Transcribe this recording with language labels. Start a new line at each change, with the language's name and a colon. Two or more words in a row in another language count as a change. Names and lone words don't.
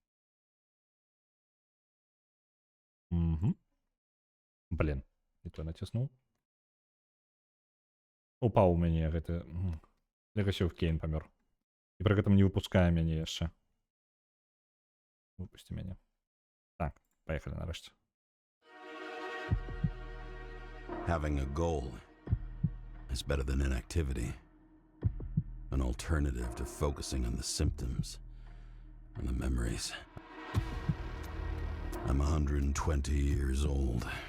Belarusian: Угу. Блин, і то націснуў. Упаў у мяне гэты... Легасёв Кейн памёр. І пры гэтым не выпускае мяне яшчэ. Выпусці мяне. Так, паехалі нарэшце.
English: Having a goal is better than inactivity. An alternative to focusing on the symptoms and the memories. I'm 120 years old.